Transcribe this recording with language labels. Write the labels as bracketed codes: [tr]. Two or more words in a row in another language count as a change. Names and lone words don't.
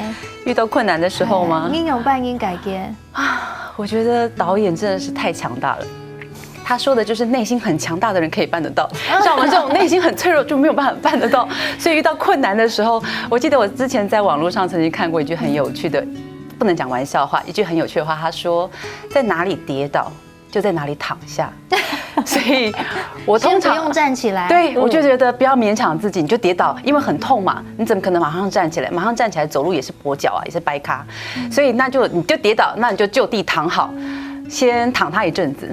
[zh] 遇到困難的時候嗎？應有辦應改變啊！我覺得導演真的是太強大了。他說的就是內心很強大的人可以辦得到，像我們這種內心很脆弱就沒有辦法辦得到。所以遇到困難的時候，我記得我之前在網絡上曾經看過一句很有趣的，不能講玩笑話，一句很有趣的話，他說：在哪裡跌倒，就在哪裡躺下。所以我通常先不用站起来。对，我就觉得不要勉强自己，你就跌倒，因为很痛嘛，你怎么可能马上站起来？马上站起来走路也是跛脚啊，也是掰咖，所以你就跌倒，那你就就地躺好，先躺它一阵子。